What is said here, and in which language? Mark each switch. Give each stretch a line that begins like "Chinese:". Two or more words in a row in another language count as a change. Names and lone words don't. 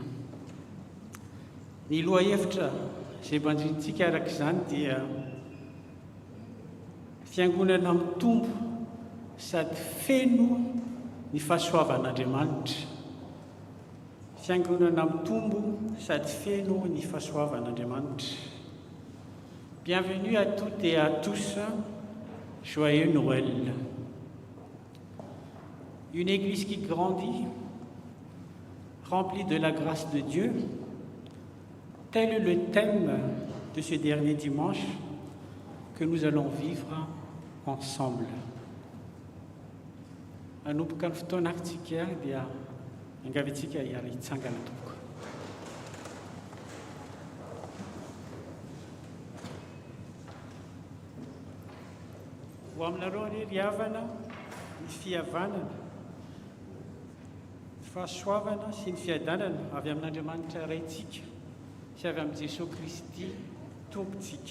Malagasy: Ny lohahevitra izay mandrintsika araka izany dia fiangonana mitombo sady feno ny fahasoavan'Andriamanitra. Fiangonana mitombo sady feno ny fahasoavan'Andriamanitra.
French: Bienvenue à toutes et à tous, joyeux Noël. Une église qui grandit, remplie de la grâce de Dieu, tel est le thème de ce dernier dimanche que nous allons vivre ensemble.
Malagasy: Anomboka ny fotoanantsika dia angavitsika hiara hitsangana tompoko. Ho aminareo ry havana ny fihavanana, fahasoavana sy ny fiadanana avy amin'Andriamanitra raintsika sy avy amin'ny Jesosy Kristy tompontsika.